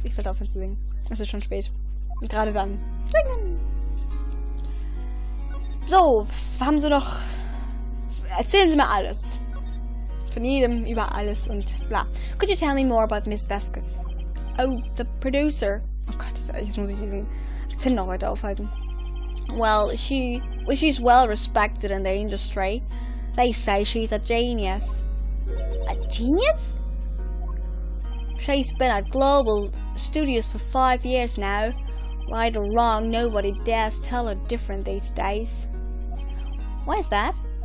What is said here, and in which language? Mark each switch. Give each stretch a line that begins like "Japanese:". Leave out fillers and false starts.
German: Ich sollte aufhören zu singen. Es ist schon spät. Und gerade dann. Singen. So, haben Sie doch... Erzählen Sie mir alles. Von jedem über alles und bla.
English: Could you tell me more about Miss Vasquez? Oh, the producer.
German: Oh Gott, jetzt muss ich diesen Akzent noch weiter aufhalten.
English: Well, she's well respected in the industry. They say she's a genius. A genius? She's been at Global Studios for 5 years now. Right or wrong, nobody dares tell her different these days. Why is that?